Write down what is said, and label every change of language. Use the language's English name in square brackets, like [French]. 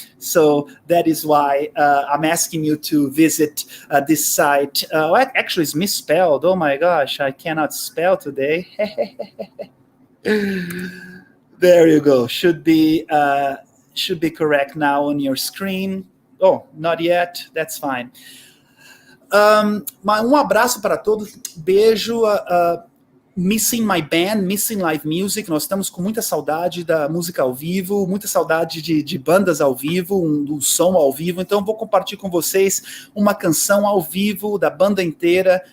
[English] So that is why I'm asking you to visit this site. Actually, it's misspelled. Oh my gosh, I cannot spell today. There you go. Should be correct now on your screen. Oh, not yet. That's fine. [Portuguese] Abraço para todos, beijo. [English] Missing my band, missing live music. [Portuguese] Nós estamos com muita saudade da música ao vivo, muita saudade de bandas ao vivo, do som ao vivo. Então vou compartilhar com vocês uma canção ao vivo da banda inteira.